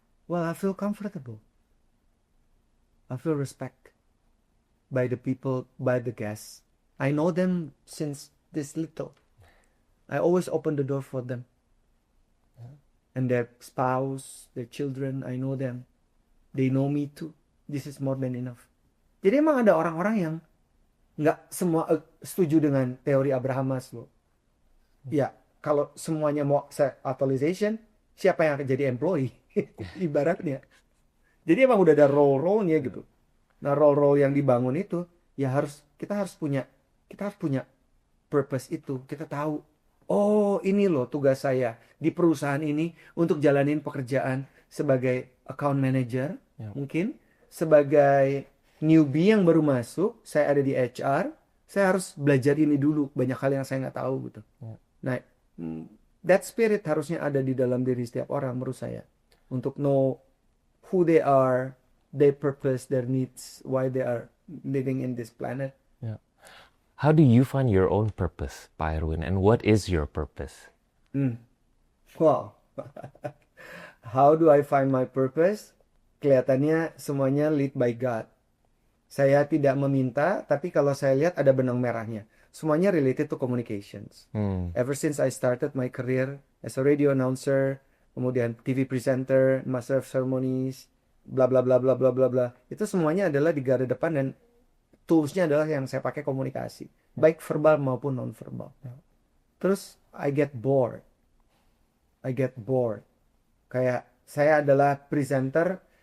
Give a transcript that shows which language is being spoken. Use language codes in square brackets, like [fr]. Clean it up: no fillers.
[en] Well, I feel comfortable. I feel respect by the people, by the guests. I know them since this little. I always open the door for them. And their spouse, their children, I know them. They know me too. This is more than enough. [id] Jadi emang ada orang-orang yang nggak semua setuju dengan teori Abraham Maslow. Ya, kalau semuanya mau self-actualization, siapa yang akan jadi employee? Ibaratnya. Jadi emang udah ada role-nya gitu. Nah, role-role yang dibangun itu ya kita harus punya purpose itu. Kita tahu, oh ini loh tugas saya di perusahaan ini untuk jalanin pekerjaan sebagai account manager, mungkin sebagai newbie yang baru masuk, saya ada di HR, saya harus belajar ini dulu, banyak hal yang saya nggak tahu gitu. Nah, [en] that spirit [id] harusnya ada di dalam diri setiap orang menurut saya. Untuk [en] know who they are, their purpose, their needs, why they are living in this planet. Yeah. How do you find your own purpose, Pak Erwin? And what is your purpose? Wow. How do I find my purpose? [id] Kelihatannya semuanya [en] lead by God. [id] Saya tidak meminta, tapi kalau saya lihat ada benang merahnya. Semuanya [en] related to communications. Ever since I started my career as a radio announcer, [id] kemudian [en] TV presenter, master of ceremonies, bla bla bla bla bla bla bla. [id] Itu semuanya adalah di garda depan dan toolsnya adalah yang saya pakai komunikasi, baik verbal maupun non verbal. Terus [en] I get bored. [id] Kayak saya adalah presenter